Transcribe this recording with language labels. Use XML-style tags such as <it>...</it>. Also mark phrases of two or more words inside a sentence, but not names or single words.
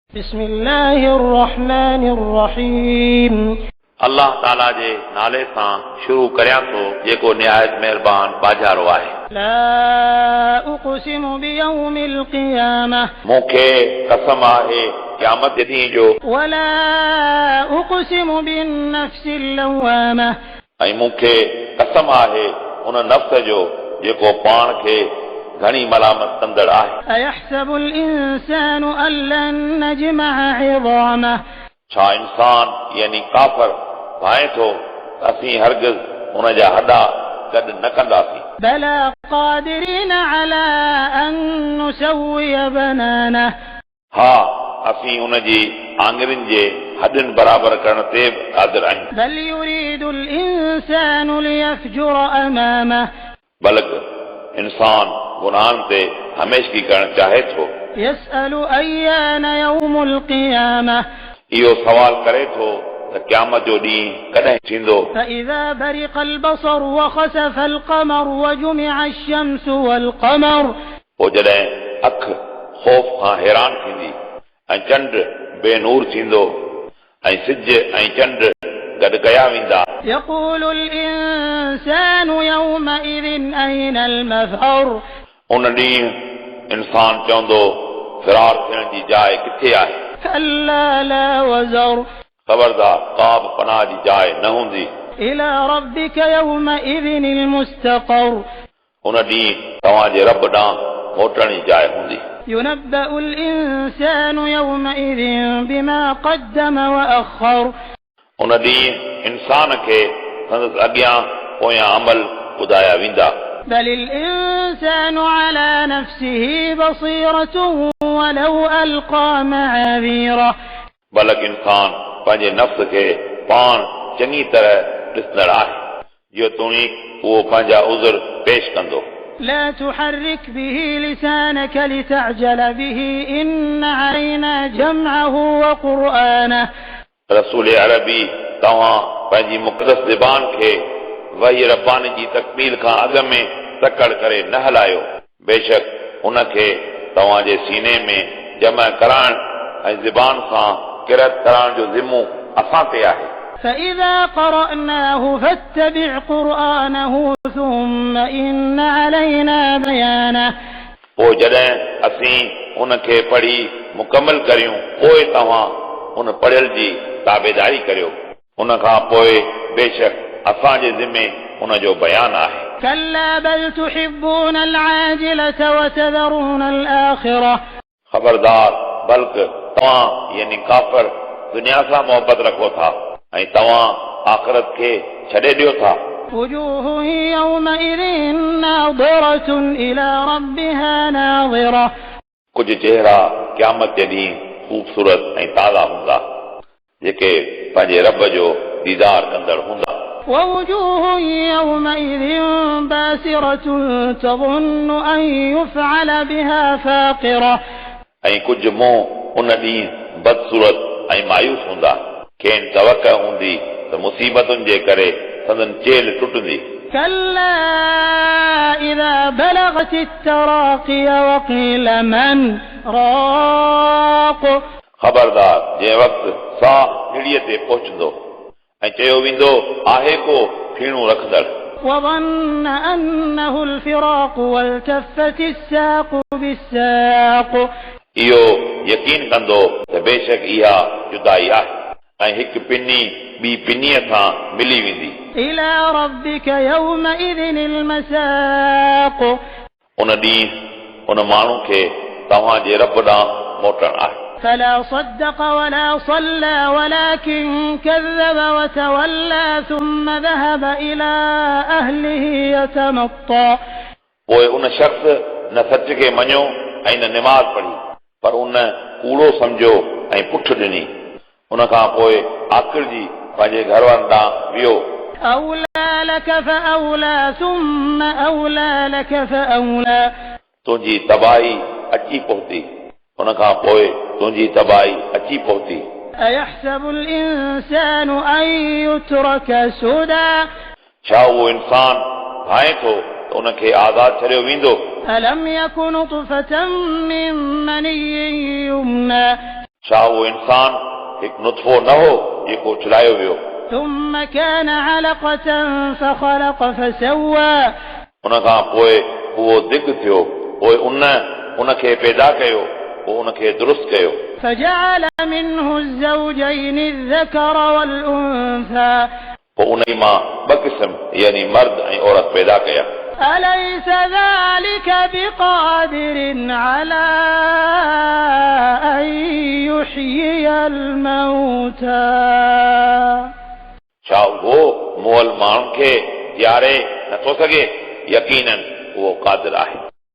<ar>بسم الله الرحمن الرحيم</ar> <sd>अल्लाह ताला जे नाले सां शुरू करियां थो जेको निहायत महिरबान बाजारो आहे।</sd> <ar>لا أقسم بيوم القيامة</ar> <sd>मूंखे कसम आहे क़यामत जे ॾींहं जो,</sd> <ar>ولا أقسم بالنفس اللوامة</ar> <sd>ऐं मूंखे कसम आहे उन नफ़्स जो जेको पाण खे घणी मलामत कंदड़ आहे।</sd> <ar>أيحسب الإنسان أن لن نجمع عظامه</ar> <sd>छा इंसान यानी काफ़र भाए थो असीं हरगिज़ उन जा हॾा गॾु न कंदासीं।</sd> <ar>بلى قادرين على أن نسوي بنانه</ar> <sd>हा असीं उन जी आङुरियुनि जे हॾनि बराबरि करण ते क़ादिर आहियूं।</sd> <ar>بل يريد الإنسان ليفجر أمامه</ar> <sd>बल्कि इंसान गुनाहनि ते हमेशगी करणु चाहे थो।</sd> <ar>يسأل أيان يوم القيامة</ar> <sd>इहो सवाल करे थो त क़यामत जो ॾींहुं कॾहिं थींदो।</sd> <ar>فإذا برق البصر وخسف القمر وجمع الشمس والقمر</ar> <sd>पोइ जॾहिं अखि ख़ौफ़ खां हैरान थींदी ऐं चंड बेनूर थींदो ऐं सिज ऐं चंड गॾु कया वेंदा।</sd> <ar>يقول الإنسان يومئذ أين المفر</ar> <sd>उन ॾींहुं इंसान चवंदो फ़िरार थियण जी जाइ किथे आहे।</sd> <ar>كلا لا وزر</ar> <sd>ख़बरदार का बि पनाह जी जाइ न हूंदी।</sd> <ar>إلى ربك يومئذ المستقر</ar> <sd>उन ॾींहुं तव्हांजे रब ॾांहुं मोटण जी जाइ हूंदी।</sd> <ar>ينبأ الإنسان يومئذ بما قدم وأخر</ar> <sd>उन ॾींहुं इंसान खे संदसि अॻियां पोयां अमल ॿुधाया वेंदा।</sd> <ar>بل الإنسان على نفسه بصيرة ولو ألقى معاذيره</ar> <sd>बल्कि इंसान पंहिंजे नफ़्स खे पाण चङी तरह ॾिसंदड़ आहे जो तूणी उहो पंहिंजा उज़र पेश कंदो।</sd> <ar>لا تحرك به لسانك لتعجل به إن علينا جمعه وقرآنه</ar> <sd>रसूल अरबी तव्हां पंहिंजी मुक़दस ज़बान खे वही रब्बानी जी तकमील खां अॻ में तकड़ करे न हलायो। बेशक उन खे तव्हांजे सीने में जमा कराइण ऐं ज़बान सां किरत कराइण जो ज़िम्मो असां ते आहे।</sd> <ar>فإذا قرأناه فاتبع قرآنه ثم إن علينا بيانه</ar> <sd>पोइ जॾहिं असीं उन खे पढ़ी मुकमल करियूं पोइ तव्हां उन पढ़ियल जी ताबेदारी करियो। उन खां पोइ बेशक असांजे ज़िम्मे उन जो बयान आहे।</sd> <ar>كلا بل تحبون العاجلة وتذرون الآخرة</ar> <sd>ख़बरदार बल्कि तव्हां यानी काफ़र दुनिया सां मोहबत रखो था ऐं तव्हां आख़िरत खे छॾे ॾियो था।</sd> <ar>وجوه يومئذ ناظرة إلى ربها ناظرة</ar> <sd>कुझु चेहरा क़यामत जे ॾींहुं ख़ूबसूरत ऐं ताज़ा हूंदा जेके पंहिंजे रब जो दीदार कंदड़ हूंदा।</sd> <ar>ووجوه يومئذ باسرة تظن أن يفعل بها فاقرة</ar> <sd>ऐं कुझु मुंहुं उन ॾींहुं बदसूरत ऐं मायूस हूंदा खेनि तवक़ हूंदी त मुसीबतुनि जे करे संदन चेल टुटंदी।</sd> <ar>كلا إذا بلغت التراقي وقيل من راق</ar> <sd>ख़बरदार जंहिं वक़्तु साह निड़ीअ ते पहुचंदो ऐं चयो वेंदो आहे को फीणो रखंदड़।</sd> <ar>وظن أنه الفراق والتفت الساق بالساق</ar> <sd>इहो यकीन कंदो त बेशक इहा जुदाई आहे ऐं हिकु पिनी ॿी पिनीअ सां मिली वेंदी।</sd> <ar>إلى ربك يومئذ المساق</ar> <sd>उन ॾींहुं उन माण्हू खे तव्हांजे रब ॾांहुं मोटण आहे।</sd> <ar>فلا صدق ولا صلى ولكن كذب وتولى ثم ذهب إلى أهله يتمطى</ar> <sd>पोइ उन शख़्स न सच खे मञियो ऐं न निमाज़ पढ़ी पर उन कूड़ो सम्झो ऐं पुठ ॾिनी। उन खां पोइ आख़िरजी पंहिंजे घर वारनि ॾांहुं वियो।</sd> <ar>أولى لك فأولى ثم أولى لك فأولى</ar> <sd>तुंहिंजी तबाही अची पहुती उन खां पोइ तुंहिंजी तबाही अची पहुती।</sd> <ar>أيحسب الإنسان أن يترك سدى</ar> <sd>छा उहो इंसान भाए थो त उन खे आज़ादु छॾियो वेंदो।</sd> <ar>ألم يك نطفة من مني يمنى</ar> <sd>छा उहो इंसान हिकु नुत्फ़ो न हो जेको चलायो वियो</sd> <ar>ثم كان علقة فخلق فسوى</ar> <sd>उनखां पोइ उहो दिग थियो पोइ उनखे पैदा कयो पोइ उनखे दुरुस्त कयो</sd> <ar>فجعل منه الزوجين الذكر والأنثى</ar> <sd>पोइ उन मां ॿ क़िस्म यानी मर्द ऐं औरत पैदा कया</sd> <ar>أليس ذلك بقادر على أن يحيي الموتى</ar> <sd>छा उहो मुअल माण्हुनि खे ॾियारे नथो सघे यकीनन उहो क़ादिर आहे</sd>